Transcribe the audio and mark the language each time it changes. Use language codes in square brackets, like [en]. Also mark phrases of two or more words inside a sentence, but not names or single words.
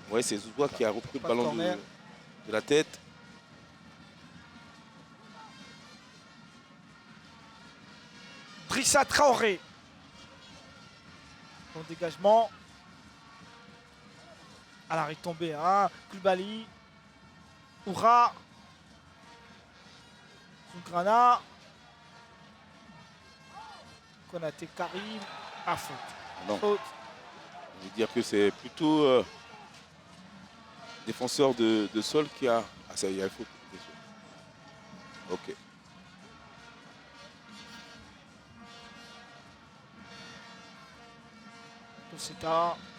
[fr] Oui, c'est Zouzoua qui a repris le ballon de la tête. Drissa Traoré. Bon dégagement. À la retombée, hein. Koulibaly. Oura. Sougrana. Konaté Karim. À faute. Non. Faute. Je veux dire que c'est plutôt défenseur de sol qui a... Ah ça y est, il faut... Ok. Toseta.